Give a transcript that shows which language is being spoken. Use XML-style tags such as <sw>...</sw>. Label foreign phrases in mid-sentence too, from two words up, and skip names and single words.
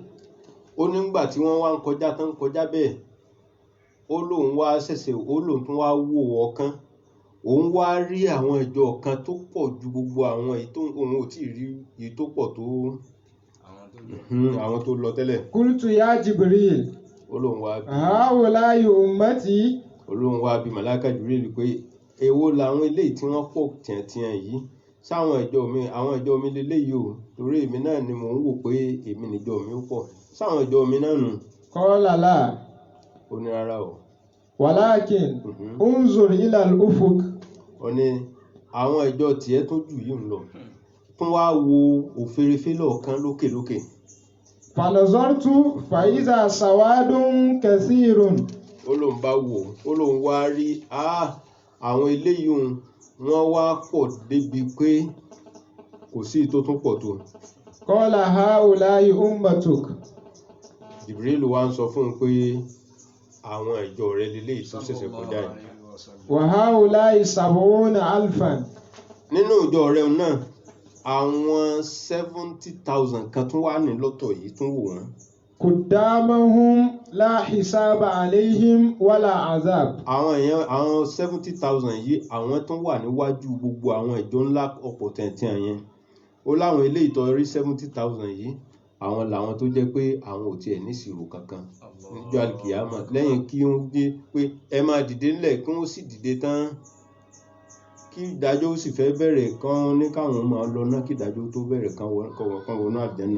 <yo>Ó nígbà tí wọ́n wá ń kọjá tán kọjá bẹ́ẹ̀ ó lóun wá ṣẹ̀ṣẹ̀ ó lóun tún wá wò ọ̀kan òun wá rí àwọn ìjọ kan tó pọ̀ ju gbogbo àwọn èyí tó òun ò tí ì rí èyí tó pọ̀ tó àwọn tó lọ tẹ́lẹ̀.</yo> <ar>قلت يا جبريل</ar> <yo>Ó lóun wá bí</yo> <ar>هؤلاء أمتي.</ar> <yo>ó lóun wá bí Màláíkà Jibril pé èwo làwọn eléyìí tí wọ́n pọ̀ tiẹ̀tiẹ̀ yìí sáwọn àwọn ìjọ mi leléyìí o torí èmi náà ni mò ń wò pé èmi níjọ mi ó pọ̀ sáwọn ìjọ mi náà nù.</yo> <ar>قال لا.</ar> <yo>Ó ní rárá o.</yo> <ar>ولكن انظر إلى الأفق.</ar> <yo>Ó ní àwọn ìjọ tiẹ̀ tó jù yìí ń lọ tún wá wo òfèrèfé lọ́ọ̀kan lókè.</yo> <ar>فنظرت فإذا سواد كثير.</ar> <yo>Ó lóun bá wò ó lóun wá rí àwọn eléyìí wọ́n wá pọ̀ débi pé kò sí tó tún pọ̀ tó.</yo> <ar>قال هؤلاء أمتك.</ar> <yo>Jibril wá ń sọ fún un pé àwọn ìjọ rẹ̀ leléyìí tó ṣẹ̀ṣẹ̀ kọjá yìí.</yo> <ar>وهؤلاء سبعون ألفا.</ar> <yo>Nínú ìjọ rẹ̀ náà àwọn 70,000 kan tún wà ní lọ́tọ̀ yìí tún wò wọ́n.</yo> <ar>قدامهم لا حساب عليهم ولا عذاب.</ar> <yo>Àwọn 70,000 yìí àwọn tún wà níwájú gbogbo àwọn ìjọ ńlá ọ̀pọ̀ tẹ̀ntẹ̀ yẹn. Ó láwọn eléyìí tó rí 70,000 yìí àwọn làwọn tó jẹ́ pé àwọn ò tiẹ̀ ní ìṣirò kankan níjọ́ àlìkìyámà lẹ́yìn kí wọ́n dé pé ẹ máa dìde ńlẹ̀ kí wọ́n sì dìde tán kí ìdájọ́ sì fẹ́ bẹ̀rẹ̀ kan ní káwọn máa lọ náà kí ìdájọ́ tó bẹ̀rẹ̀ kan wọnú àlùjánnà.</yo>